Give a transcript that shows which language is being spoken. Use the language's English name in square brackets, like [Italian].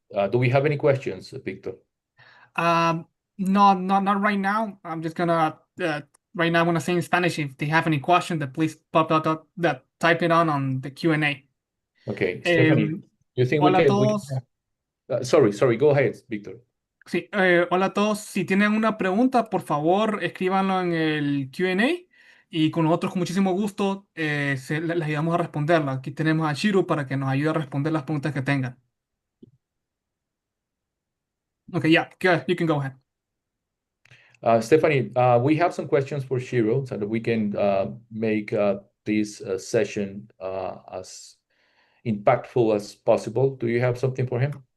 [English] Do we have any questions, Victor? No, not right now. I'm just gonna right now I'm gonna say in Spanish. If they have any question, that please type it on the Q&A. Okay, Stephanie, you think [Spanish] Hola a [English] we can [Spanish] todos. [English] Sorry, go ahead, Victor. [Spanish] Sí, hola a todos. Si tienen una pregunta, por favor, escríbanlo en el Q&A y con nosotros, con muchísimo gusto, les ayudamos a responderla. Aquí tenemos a Chiru para que nos ayude a responder las preguntas que tengan. [English] Okay, yeah, you can go ahead. Stephanie, we have some questions for Shiro so that we can make this session as impactful as possible. Do you have something for him?